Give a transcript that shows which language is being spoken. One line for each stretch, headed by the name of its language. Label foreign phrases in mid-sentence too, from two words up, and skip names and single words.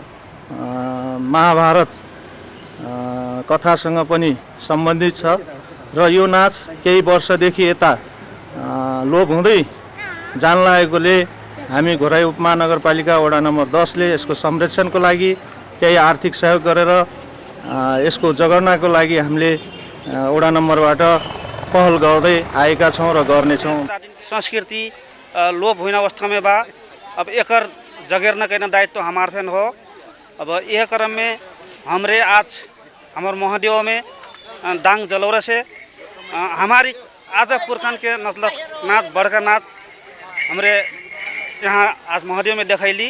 Nepali: महाभारत कथासँग पनि सम्बन्धित छ र यो नाच केही वर्षदेखि यता लोप हुँदै जान लागेकोले हामी घोराई उपमहानगरपालिका वडा नम्बर 10ले यसको संरक्षणको लागि केही आर्थिक सहयोग गरेर यसको जगर्नाको लागि हामीले वडा नम्बरबाट पहल गर्दै आएका छौँ र गर्नेछौँ।
Bhojpuri: संस्कृति लोप हुने अवस्था में बा, अब एकर जगेरना करना दायित्व हमार फेन हो। अब यह क्रम में हमरे आज हमारे महादेव में दांग जलौरा से हमारी आज पुरखान के मतलब नाच बड़का नाच हमरे यहाँ आज महादेव में दिखाईली।